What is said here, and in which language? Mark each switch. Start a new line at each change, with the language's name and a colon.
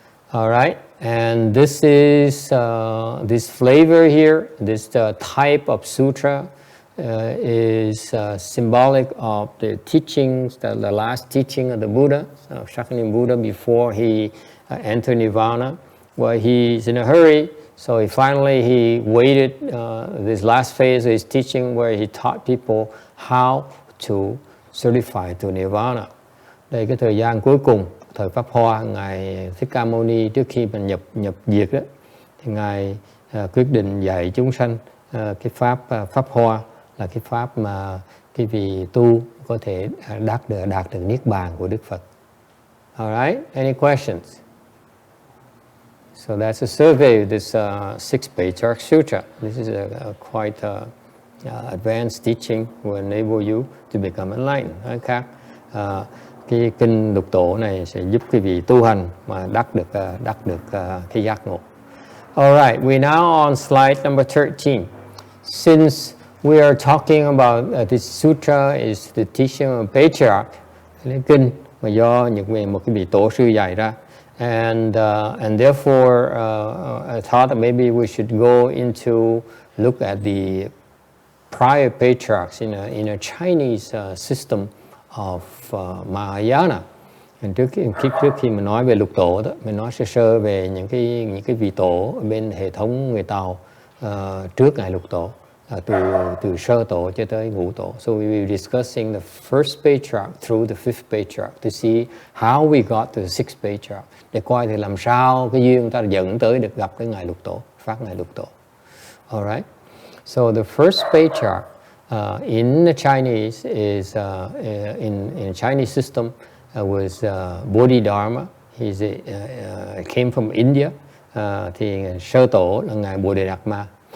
English: All right, and this is this flavor here, this type of sutra is symbolic of the teachings, the last teaching of the Buddha, Shakyamuni Buddha, before he entered Nirvana, where he's in a hurry. So he waited this last phase of his teaching, where he taught people how to certify to Nirvana.
Vietnamese: Đây cái thời gian cuối cùng, thời Pháp Hoa, Ngài Thích Ca Mâu Ni trước khi mình nhập diệt đó, thì Ngài quyết định dạy chúng sanh cái pháp Hoa là cái pháp mà cái vị tu có thể đạt được niết bàn của Đức Phật.
English: All right, any questions? So that's a survey of this sixth Patriarch Sutra. This is a quite advanced teaching will enable you to become enlightened.
Vietnamese: Khác cái kinh lục tổ này sẽ giúp quý vị tu hành mà đắc được cái giác ngộ.
English: All right, we're now on slide number 13. Since we are talking about this sutra is the teaching of Patriarch,
Vietnamese: cái kinh mà do một cái vị tổ sư dạy ra,
English: and therefore I thought that maybe we should go into look at the prior patriarchs in a Chinese system of Mahayana.
Vietnamese: Trước khi mình nói về lục tổ đó, mình nói sơ về những cái vị tổ bên hệ thống người Tàu trước ngài lục tổ, từ sơ tổ cho tới ngũ tổ.
English: So we will be discussing the first patriarch through the fifth patriarch to see how we got to the sixth patriarch,
Vietnamese: để coi thì làm sao cái duyên ta dẫn tới được gặp cái ngài lục tổ, phát ngài lục tổ.
English: All right. So the first patriarch in the Chinese is in Chinese system was Bodhidharma. He came from India.
Vietnamese: Thì sơ tổ là ngài Bodhidharma.